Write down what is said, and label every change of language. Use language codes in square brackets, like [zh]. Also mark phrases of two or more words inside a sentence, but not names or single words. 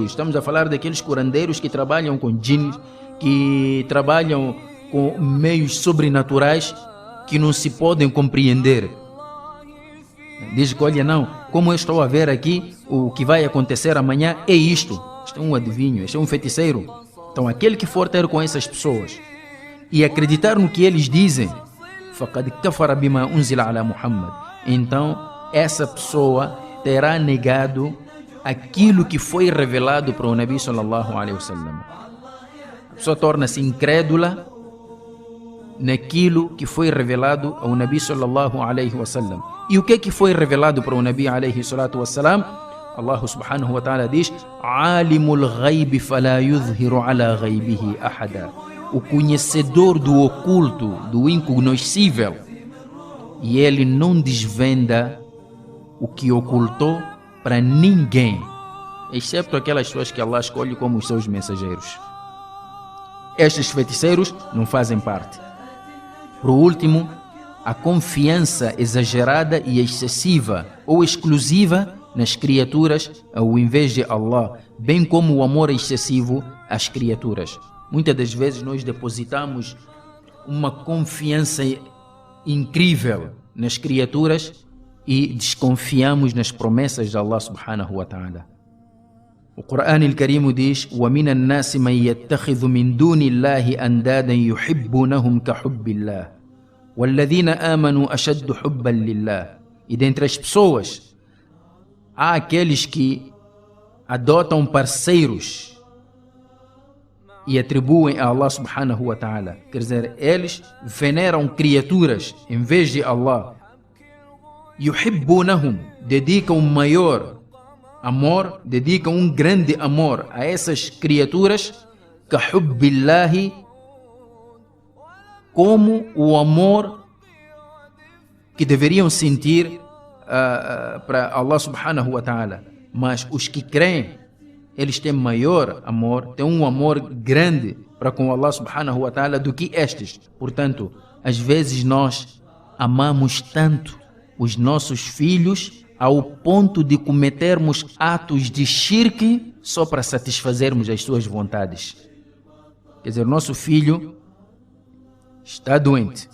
[pt] Estamos a falar daqueles curandeiros que trabalham com djinns, que trabalham com meios sobrenaturais que não se podem compreender. Diz que olha, não, como eu estou a ver aqui, o que vai acontecer amanhã é isto. Isto é um adivinho, isto é um feiticeiro. Então aquele que for ter com essas pessoas e acreditar no que eles dizem, [ar] فقد كفر بما أنزل على محمد, [pt] então essa pessoa terá negado aquilo que foi revelado para o Nabi [ar] صلى الله عليه وسلم. [pt] A pessoa torna-se incrédula naquilo que foi revelado ao Nabi [ar] صلى الله عليه وسلم. [pt] E o que foi revelado para o Nabi [ar] عليه الصلاة والسلام? Allah سبحانه وتعالى diz: عالم الغيب فلا يظهر على غيبه أحدا. [pt] O conhecedor do oculto, do incognoscível, e ele não desvenda o que ocultou para ninguém, exceto aquelas pessoas que Allah escolhe como os seus mensageiros. Estes feiticeiros não fazem parte. Por último, a confiança exagerada e excessiva ou exclusiva nas criaturas ao invés de Allah, bem como o amor excessivo às criaturas. Muitas das vezes nós depositamos uma confiança incrível nas criaturas e desconfiamos nas promessas de Allah [ar] سبحانه وتعالى. [pt] O Corão [ar] al-Karim diz: وَمِنَ النَّاسِ مَنْ يَتَّخِذُ مِنْ دُونِ اللَّهِ أَنْدَادًا يُحِبُّونَهُمْ كَحُبِّ اللَّهِ وَالَّذِينَ آمَنُوا أَشَدُّ حُبًّا لِلَّهِ. [pt] E dentre as pessoas há aqueles que adotam parceiros e atribuem a Allah [ar] سبحانه وتعالى. [pt] Quer dizer, eles veneram criaturas em vez de Allah. Yuhibbunahum, dedicam um maior amor, dedicam um grande amor a essas criaturas, kahubbillahi, como o amor que deveriam sentir para Allah [ar] سبحانه وتعالى. [pt] Mas os que creem, eles têm maior amor, têm um amor grande para com Allah [ar] سبحانه وتعالى [pt] do que estes. Portanto, às vezes nós amamos tanto os nossos filhos ao ponto de cometermos atos de shirk só para satisfazermos as suas vontades. Quer dizer, nosso filho está doente.